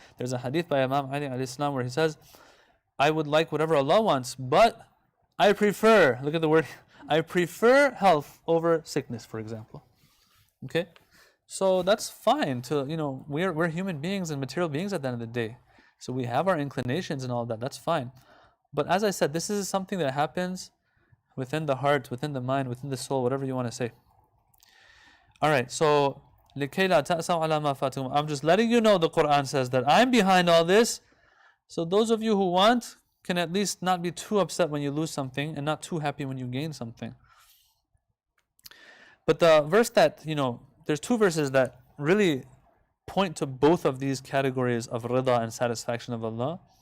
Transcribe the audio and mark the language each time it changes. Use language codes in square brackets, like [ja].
[en] There's a hadith by Imam Ali alayhi salam where he says, I would like whatever Allah wants, but I prefer, look at the word, I prefer health over sickness, for example. Okay? So that's fine to, we're human beings and material beings at the end of the day. So we have our inclinations and all that, that's fine. But as I said, this is something that happens within the heart, within the mind, within the soul, whatever you want to say. Alright, so [ar] لِكَيْ لَا تَأْسَوْا عَلَى مَا فَاتَكُمْ. [en] I'm just letting you know the Quran says that I'm behind all this. So those of you who want can at least not be too upset when you lose something and not too happy when you gain something. But the verse that, there's two verses that really point to both of these categories of Riḍā and satisfaction of Allah.